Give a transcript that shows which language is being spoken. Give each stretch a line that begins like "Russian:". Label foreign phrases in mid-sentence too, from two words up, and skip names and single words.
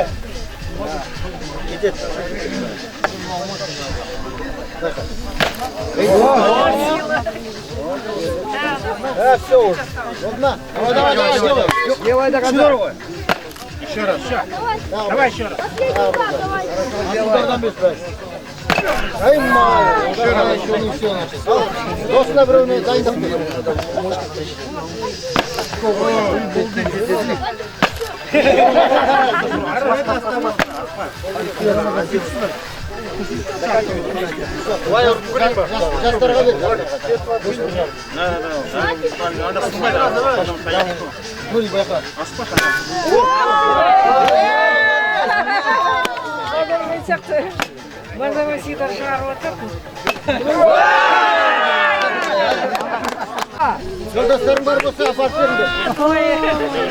Russian: Иди. Все уже. Одна. Давай, делай. Делай до конца. Еще раз, сейчас. Давай еще раз. Ай, мало. Еще не все начал. Дос набрал, дай там.
Kazakh: Жастарға бер.
Russian: Надо снимать.
Kazakh: Ну, не байқа. Жолдастарың бар болса, апарып беріңдер.